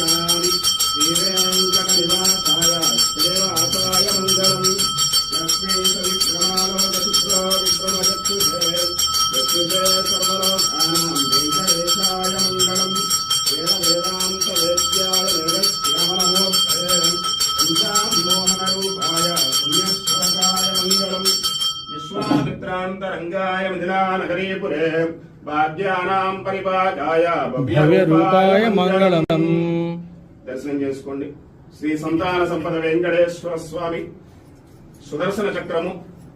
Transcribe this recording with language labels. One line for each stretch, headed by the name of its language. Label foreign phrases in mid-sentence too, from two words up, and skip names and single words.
Sanskrit: श्रीवेङ्कटनिवासाय श्रीनिवासाय मङ्गलम् लक्ष्मीकविक्रमालोकशुक्रो विक्रमचक्षुषे यक्षुषे सर्वलोकानां वेङ्कटेशाय मङ्गलम् वेदान्तवेद्याय वेदश्रवणमूर्तये पंचामोहनरूपाय पुण्यश्लोकाय मङ्गलम् विश्वामित्रान्तरङ्गाय मिथिलानगरीपुरे भाग्यानां परिपाकाय भव्यरूपाय मंगलम्।
Telugu: దర్శనం చేసుకోండి। శ్రీ సంతాన సంపద వెంకటేశ్వర స్వామి సుదర్శన చక్రము,